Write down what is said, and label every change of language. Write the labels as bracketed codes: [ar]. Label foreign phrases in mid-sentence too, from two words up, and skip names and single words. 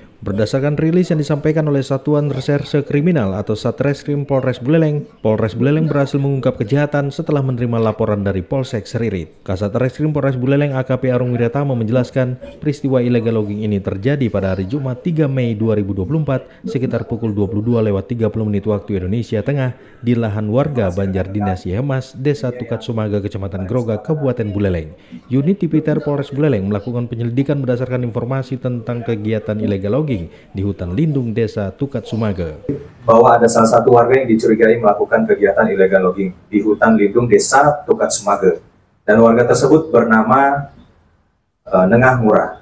[id] Berdasarkan rilis yang disampaikan oleh Satuan Reserse Kriminal atau Satreskrim Polres Buleleng berhasil mengungkap kejahatan setelah menerima laporan dari Polsek Seririt. Kasat Reskrim Polres Buleleng AKP Arung Wiratama menjelaskan peristiwa [en] illegal logging [id] ini terjadi pada hari Jumat 3 Mei 2024 sekitar pukul 22.30 waktu Indonesia Tengah di lahan warga Banjar Dinasi Hemas, Desa Tukat Sumaga, Kecamatan Groga, Kabupaten Buleleng. Unit Tipiter Polres Buleleng melakukan penyelidikan berdasarkan informasi tentang kegiatan [en] illegal logging [id] di hutan lindung Desa Tukat Sumaga. Bahwa ada salah satu warga yang dicurigai melakukan kegiatan [en] illegal logging [id] di hutan lindung Desa Tukat Sumaga, dan warga tersebut bernama Nengah Ngurah.